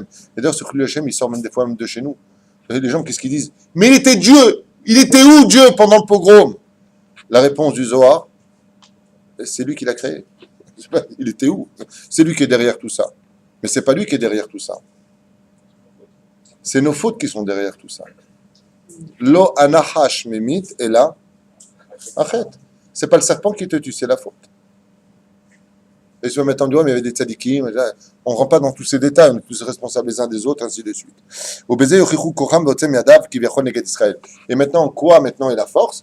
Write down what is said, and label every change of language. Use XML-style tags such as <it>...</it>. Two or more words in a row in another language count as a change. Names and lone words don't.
<fr>Et d'ailleurs, ce</fr> <he>חילול השם,</he> <fr>il sort même des fois même de chez nous. Vous savez, les gens, qu'est-ce qu'ils disent? Mais il était Dieu! Il était où Dieu pendant le pogrom? La réponse du Zohar, c'est lui qui l'a créé. Il était où? C'est lui qui est derrière tout ça. Mais c'est pas lui qui est derrière tout ça. C'est nos fautes qui sont derrière tout ça.</fr> <he>לא הנחש ממית אלא החטא.</he> <fr>C'est pas le serpent qui te tue, c'est la faute. Et tu vas mettre en doigt, mais il y avait des tzadikim, on ne rentre pas dans tous ces détails, on est tous responsables les uns des autres, ainsi de suite. Et maintenant, quoi maintenant est la force?</fr>